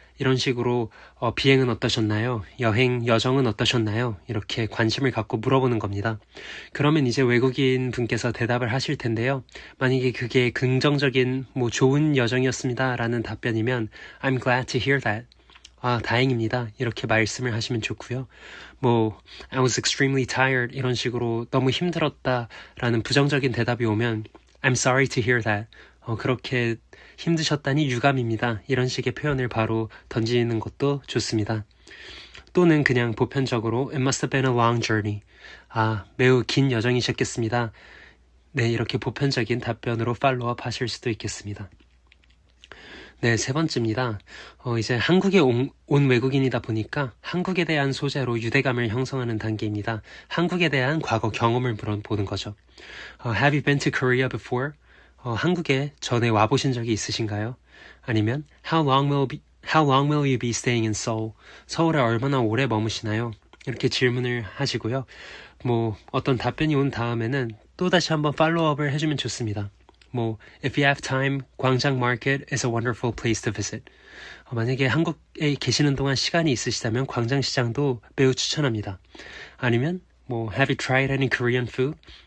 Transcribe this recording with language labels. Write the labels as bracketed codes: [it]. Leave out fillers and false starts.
[ko] 이런 식으로 비행은 어떠셨나요? 여정은 어떠셨나요? 이렇게 관심을 갖고 물어보는 겁니다. 그러면 이제 외국인 분께서 대답을 하실 텐데요. 만약에 그게 긍정적인 좋은 여정이었습니다 라는 답변이면 [en] I'm glad to hear that. [ko] 다행입니다. 이렇게 말씀을 하시면 좋고요. [en] I was extremely tired [ko] 이런 식으로 너무 힘들었다라는 부정적인 대답이 오면 [en] I'm sorry to hear that. [ko] 그렇게 힘드셨다니 유감입니다. 이런 식의 표현을 바로 던지는 것도 좋습니다. 또는 그냥 보편적으로 [en] It must have been a long journey. [ko] 매우 긴 여정이셨겠습니다. 네, 이렇게 보편적인 답변으로 팔로우업 하실 수도 있겠습니다. 네, 세 번째입니다. 이제 한국에 온 외국인이다 보니까 한국에 대한 소재로 유대감을 형성하는 단계입니다. 한국에 대한 과거 경험을 보는 거죠. [en] Have you been to Korea before? [ko] 한국에 전에 와보신 적이 있으신가요? [en] 아니면 How long will you be staying in Seoul? [ko] 서울에 얼마나 오래 머무시나요? 이렇게 질문을 하시고요. 어떤 답변이 온 다음에는 또 다시 한번 팔로우업을 해주면 좋습니다. [en] If you have time, 광장 market is a wonderful place to visit. [ko] 만약에 한국에 계시는 동안 시간이 있으시다면 광장시장도 매우 추천합니다. [en] 아니면 Have you tried any Korean food?